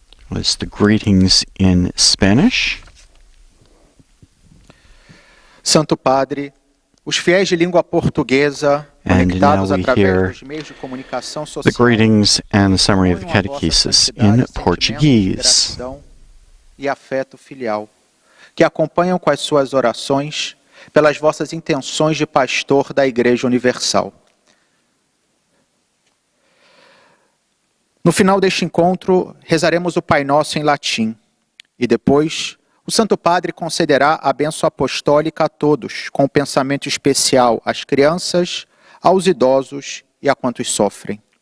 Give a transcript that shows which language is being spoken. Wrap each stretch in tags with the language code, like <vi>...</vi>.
<en>Was the greetings in Spanish.</en> <pt>Santo Padre, os fiéis de língua portuguesa, conectados através dos meios de comunicação social,</pt> <en>the greetings and the summary of the catechesis in Portuguese.</en> <pt>E afeto filial, que acompanham com as suas orações pelas vossas intenções de pastor da Igreja Universal. No final deste encontro, rezaremos o Pai Nosso em latim e depois o Santo Padre concederá a bênção apostólica a todos, com um pensamento especial às crianças, aos idosos e a quantos sofrem.</pt>